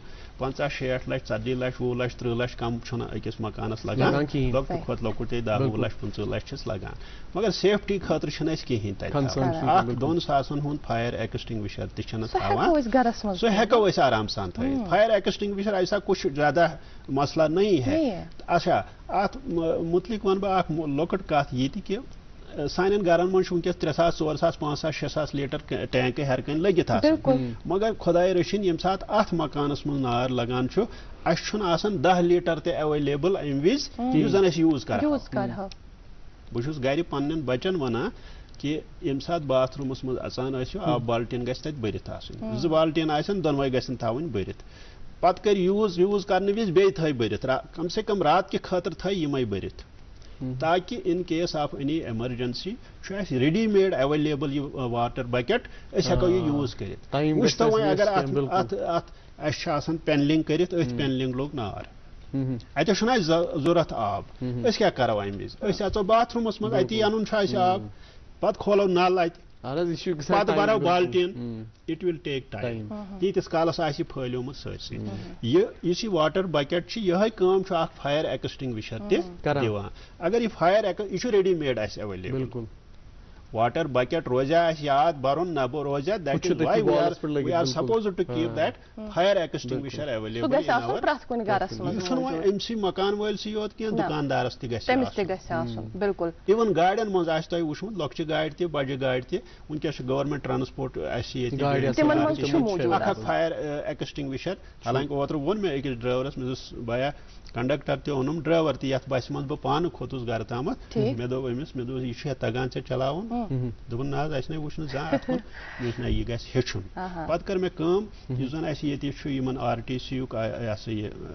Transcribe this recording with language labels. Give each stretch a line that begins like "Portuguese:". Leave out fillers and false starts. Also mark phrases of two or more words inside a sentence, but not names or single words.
Kashmiri: 50-60 لچھ 40 لچھ 20 لچھ 30 لچھ کم چھُنہٕ أکِس مکانس لگان لۄکٹہِ کھۄتہٕ لۄکُٹ 10 لچھ 15 لچھ چھِس لگان مگر سیفٹی خٲطرٕ چھِنہٕ اَسہِ کِہینۍ تتہِ 2 ساسن ہُنٛد
English: fire extinguisher
Kashmiri: تہِ چھِنہٕ تھاوان سُہ ہیٚکو أسۍ آرام سان تھٲیِتھ
English: fire extinguisher
Urdu: ایسا کچھ زیادہ مسئلہ نہیں ہے
Kashmiri: اچھا اتھ متعلق ون بہٕ اکھ لۄکٕٹ کتھ یہِ تہِ کہ سانٮ۪ن گرن منٛز چھُ وٕنکیٚس 3 ساس 4 ساس 5 ساس 6 ساس لیٹر ٹینکہٕ ہیٚرِ کنۍ لٔگِتھ آسان مگر خۄداے رٔچھِنۍ ییٚمہِ ساتہٕ اتھ مکانس منٛز نار لگان چھُ اَسہِ چھُنہٕ آسان 10 لیٹر تہِ ایویلیبل امہِ وِزِ یُس زن أسۍ یوٗز کرہاو بہٕ چھُس گرِ پننٮ۪ن بچن ونان کہ ییٚمہِ ساتہٕ باتھ روٗمس منٛز اژان ٲسِو آب بالٹیٖن گژھِ تتہِ بٔرِتھ آسٕنۍ 2 بالٹیٖن آسن دۄنوے گژھن تھاوٕنۍ بٔرِتھ پتہٕ کر یوٗز کرنہٕ وِزِ بیٚیہِ تھٲے بٔرِتھ کم سے کم رات کہِ خٲطرٕ تھٲے یِمے بٔرِتھ تاکہ
English: in case of any emergency
Kashmiri: چھُ اَسہِ
English: ready made available
Kashmiri: یہ
English: water bucket
Kashmiri: أسۍ ہیٚکو یہِ یوٗز کٔرِتھ وٕچھ تو وۄنۍ اگر اتھ اَسہِ چھُ آسان پینلنگ کٔرِتھ أتھۍ پینلنگ لوٚگ نار اتٮ۪تھ چھُنہٕ اَسہِ ضوٚرتھ آب أسۍ کیٛاہ کرو امہِ وِزِ أسۍ اژو باتھ روٗمس منٛز اتی انُن چھُ اَسہِ آب پتہٕ کھولو نل اتہِ پتہٕ برو بالٹیٖن
English: it will take time
Kashmiri: تیٖتِس کالس آسہِ یہِ پھٲلیومُت سٲرسٕے یُس یہِ
English: water bucket
Kashmiri: چھِ یِہے کٲم چھُ اکھ
English: fire extinguisher
Kashmiri: تہِ دِوان اگر یہِ فایر یہِ چھُ
English: ready made
Kashmiri: اَسہِ ایویلیبل
English: water bucket
Kashmiri: روزیا اَسہِ یاد برُن نہ روزیا
English: that is why we are supposed to keep that fire extinguisher available
Kashmiri: یہِ چھُنہٕ وۄنۍ أمسٕے مکان وٲلسٕے یوت کینٛہہ دُکاندارس تہِ گژھِ آسُن اِون گاڑٮ۪ن منٛز آسہِ تۄہہِ وٕچھمُت لۄکچہِ گاڑِ تہِ بجہِ گاڑِ تہِ وٕنکیٚس چھُ
English: government transport
Kashmiri: اَسہِ ییٚتہِ اکھ
English: fire extinguisher
Kashmiri: حالانکہِ اوترٕ ووٚن مےٚ أکِس ڈرایورس مےٚ دوٚپُس بیا کنڈکٹر تہِ اوٚنُم ڈرایور تہِ یتھ بسہِ منٛز بہٕ پانہٕ کھوٚتُس گرٕ تامتھ مےٚ دوٚپ أمِس مےٚ دوٚپ یہِ چھُ تگان ژےٚ چلاوُن دوٚپُن نہ حظ اَسہِ نے وٕچھ نہٕ زانٛہہ اتھ کُن مےٚ دوٚپُس نہ یہِ گژھِ ہیٚچھُن پتہٕ کٔر مےٚ کٲم یُس زن اَسہِ ییٚتہِ چھُ یِمن RTC یُک یہِ ہسا یہِ